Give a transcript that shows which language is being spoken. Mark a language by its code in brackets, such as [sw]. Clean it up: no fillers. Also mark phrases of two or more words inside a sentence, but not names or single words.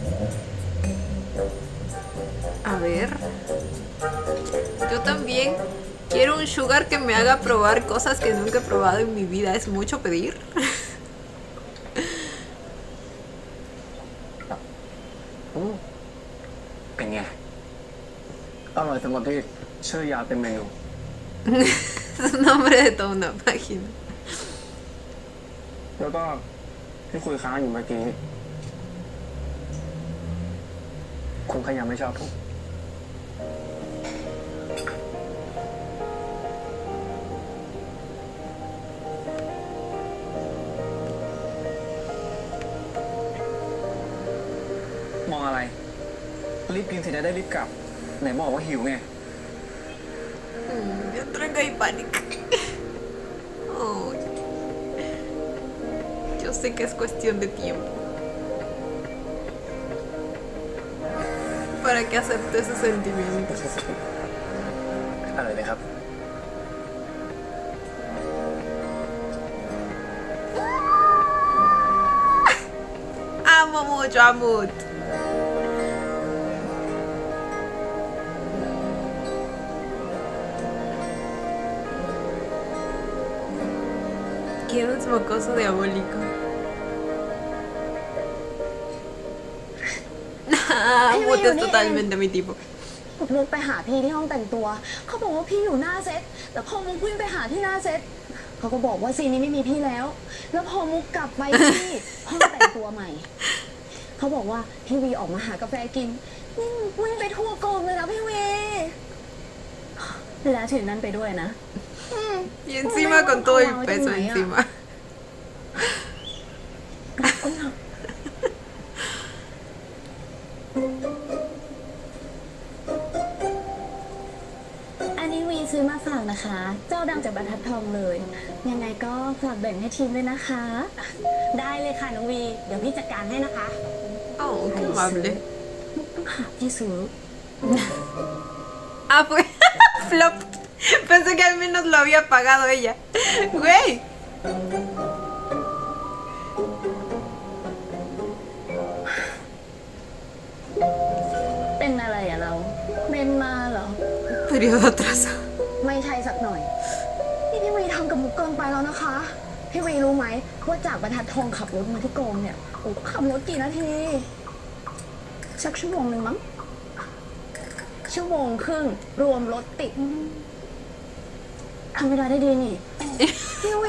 [es] A ver. Yo también quiero un sugar que me haga probar cosas que nunca he probado en mi vida. ¿Es mucho pedir? [th] เป็นไง อร่อยสำหรับที่ชื่อยาวเป็นเมนู [es] Es un nombre de toda una página. [th] แล้วก็ที่คุยค้างอยู่เมื่อกี้ คุณก็ยังไม่ชอบผม มองอะไร รีบกินเสร็จจะได้รีบกลับ ไหนบอกว่าหิวไง [es] Yo traigo ahí pánico. Ay. Yo sé que es cuestión de tiempo para que acepte ese sentimiento. [th] อะไรเลยครับ [es] Amo mucho a Mood. Quiero un mocoso diabólico. Mood es totalmente mi tipo. [th] มุกไปหาพี่ที่ห้องแต่งตัว เขาบอกว่าพี่อยู่หน้าเซต แต่พอมุกวิ่งไปหาที่หน้าเซต เขาก็บอกว่าซีนนี้ไม่มีพี่แล้ว แล้วพอมุกกลับไปที่ห้องแต่งตัวใหม่ เขาบอกว่าพี่วีออกมาหากาแฟกิน นี่มุกวิ่งไปทั่วกองเลยนะพี่วีแล้วถือนั้นไปด้วยนะ [es] Y encima con todo el peso encima. [th] อันนี้วีซื้อมาฝากนะคะ เจ้าดังจากบรรทัดทองเลย ยังไงก็ฝากแบ่งให้ทีมด้วยนะคะ ได้เลยค่ะน้องวี เดี๋ยวพี่จัดการให้นะคะ [es] Oh, qué amable. [th] ต้องหาที่ซื้อ [es] Ah, fue flop. Pensé que al menos lo había pagado ella. Güey. [th] เป็นอะไรอะเราเป็นมาเหรอ [es] Periodo atrasado. [th] ไม่ใช่สักหน่อย นี่พี่วีทำกับมุกเกินไปแล้วนะคะ พี่วีรู้ไหมว่าจากบรรทัดทองขับรถมาที่กองเนี่ยโอ้ขับรถกี่นาทีสักชั่วโมงหนึ่งมั้งชั่วโมงครึ่งรวมรถติดทำเวลาได้ดีนี่ พี่วี